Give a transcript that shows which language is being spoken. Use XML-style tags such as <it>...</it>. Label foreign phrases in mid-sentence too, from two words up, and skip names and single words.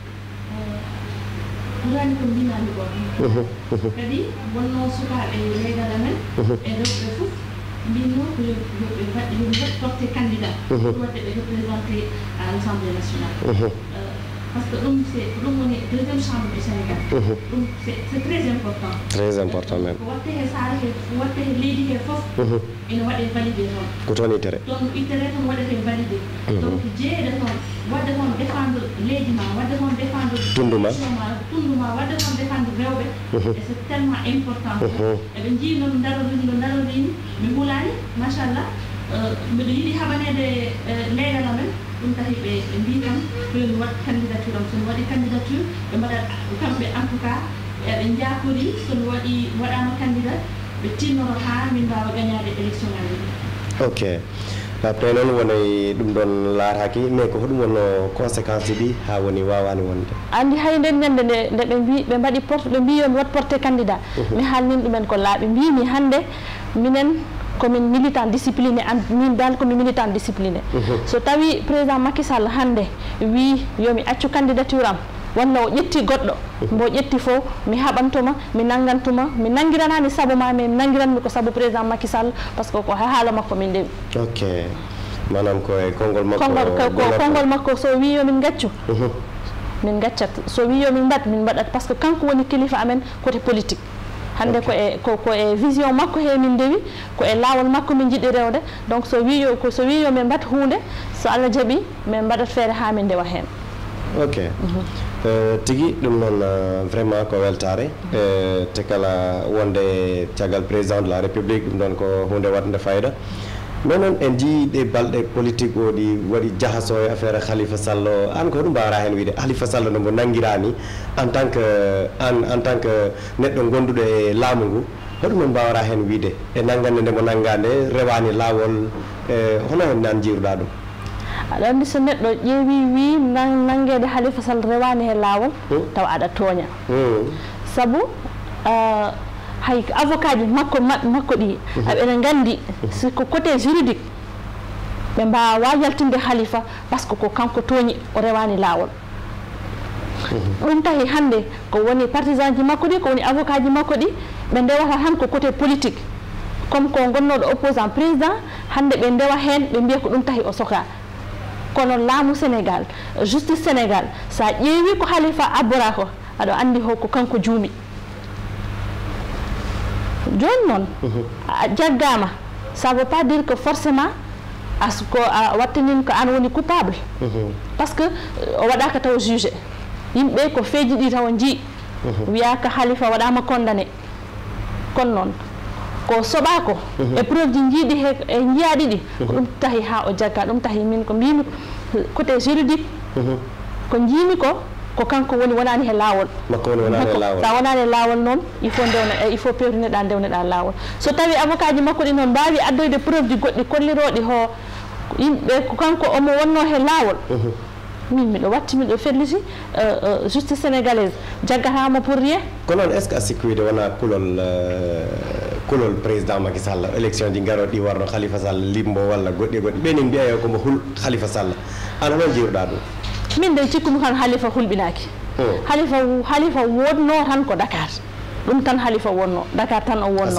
<ff>ɓurani ko mbinami goto kadi wonno sukaaɓe leegal amen e rewɓe fof mbinno ko yoɓe waɗi</ff> <fr>porté candidat pour</fr> <ff>wadde ɓe</ff> <fr>représenté à l'Assemblée nationale parce que</fr> <ff>ɗum woni</ff> <fr>deuxième chambre du Sénégal. ɗum c'est très important. Très important même.</fr> <ff>ko watte he saare he watte he leydi he fof ene waɗe validé toon. ko toon itere. toon itere toon waɗete validé. donc jeeyde toon wadde toon défendre leydi ma wadde toon défendre tunduma wadde toon défendre rewɓe.</ff> <fr>et c'est tellement important.</fr> <ff>eɓe jii noon darorini mi hulani machallah mbiɗo yiɗi haɓanede leyɗal amen ɗum tahi ɓe mbi kam koyoni waɗ candidature am somi waɗi candidature ɓe mbaɗat kamɓe</ff> <fr>en tout cas</fr> <ff>eɓe jakori somi waɗama candidat ɓe tinnoro ha min mbawa gagnade élection ngaji. ok après noon wonay ɗum ɗon laaraki mais ko hoɗum wonno conséquence ɗi ha woni wawani wonde andi hay nden ñande nde ɓe mbi ɓe mbaɗi porte ɓe mbi yomi wat</ff> <fr>porté candidat</fr> <ff>mi haalnin ɗumen ko laaɓi mbimi hande minen komin</ff> <fr>militant discipliné</fr> <ff>min dal komi</ff> <fr>militant discipliné</fr> <ff>so tawi président Macky Sall hande wi yomi accu candidature am walla o ƴetti goɗɗo mbo ƴetti fof mi haɓantuma mi nanggantuma mi nanggiranani saabu ma mi nanggiranmi ko saabu président Macky Sall</ff> <fr>par ce que</fr> <ff>ko haala makko min ndewi ok manam ko e konngol makko konngol makko so wi yomin gaccu min gaccat so wi yomin mbaɗ min mbaɗat</ff> <fr>par ce que</fr> <ff>kanko woni kilifa amen</ff> <fr>côté politique</fr> <ff>hande ko e vision makko he min ndewi ko e laawol makko min jiɗi rewde donc so wi yomin mbat hunde so Allah jaaɓi min mbaɗat feere ha min ndewa hen ok tigi ɗum noon vraiment ko weltare te kala wonde caggal</ff> <fr>président de la république</fr> <ff>ɗum ɗon ko hunde waɗde fayida mais noon en jii ɗe balɗe politique o ɗi waɗi jahaso e affaire Khalifa Sall an ko ɗum mbawra hen wiide Khalifa Sall no mbo nanguirani</ff> <fr>en tant que</fr> <ff>neɗɗo gonduɗo e laamu ngu hoɗum on mbawra hen wiide e nanggande nde mo nanggande rewani laawol hono hen nan jiiruɗa ɗum aɗa andi so neɗɗo ƴeewi wi nanguede Khalifa Sall rewani he laawol taw aɗa tooña saabu hay avocat ji makko ɗi aɓene gandi siko</ff> <fr>côté juridique</fr> <ff>ɓe mbawa yaltinde Khalifa</ff> <fr>par ce que</fr> <ff>ko kanko tooñi o rewani laawol ɗum tahi hande ko woni partisan ji makko ɗi ko woni avocat ji makko ɗi ɓe ndewata han ko</ff> <fr>côté politique</fr> <ff>comme ko gonnoɗo opposant président hande ɓe ndewa hen ɓe mbiya ko ɗum tahi o soka kono laamu Sénégal justice Sénégal sa ƴeewi ko Khalifa abbora ko aɗa andi ko kanko juumi joni noon a jaggama</ff> <fr>ça veut pas dire que forcément</fr> <ff>ko a wattanin ko an woni coupable</ff> <fr>par ce que</fr> <ff>o waɗaka taw jugé yimɓe ko feeji ɗi taw jii wiya ko Khalifa waɗama condamné kono noon ko soɓako épreuve ji jiiɗi e jiiyaɗi ɗi ko ɗum tahi ha o jagga ɗum tahi min ko mbimi</ff> <fr>côté juridique</fr> <ff>ko jiimi ko kanko woni wonani he laawol sa wonani e laawol noon</ff> <fr>il faut</fr> <ff>pewtineɗa ndewneɗa laawol so tawi avocat ji makko ɗi noon mbawi addoyde preuve ji goɗɗi kolliroɗi ho yimɓe ko kanko omo wonno he laawol min miɗo watti miɗo felliti</ff> <fr>justice sénégalaise</fr> <ff>jaggatamo</ff> <fr>pour rien</fr> <ff>ko noon</ff> <fr>est ce que</fr> <ff>a sikki wiide wona kulol président Macky Sall élection ji garoɗi warno Khalifa Sall limbo walla goɗɗi ɓenin mbiya komo hul Khalifa Sall an hono jiruɗa ɗum min de cikkumi kan Khalifa hulɓinaki Khalifa wonno tan ko Dakar ɗum tan Khalifa wonno Dakar tan o wonno</ff>